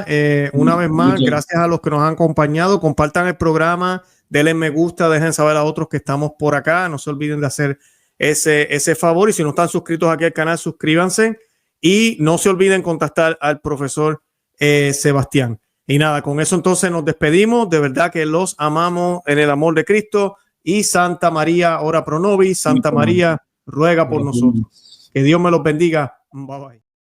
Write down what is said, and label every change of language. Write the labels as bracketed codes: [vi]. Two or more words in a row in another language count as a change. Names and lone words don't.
[es] Una vez más, gracias a los que nos han acompañado. Compartan el programa, denle me gusta, dejen saber a otros que estamos por acá. No se olviden de hacer ese favor y si no están suscritos aquí al canal, suscríbanse y no se olviden contactar al profesor Sebastián. Y nada, con eso entonces nos despedimos. De verdad que los amamos en el amor de Cristo y Santa María, [la] ora pro nobis. [es] Santa María, ruega por nosotros. Que Dios me los bendiga. [en] Bye bye.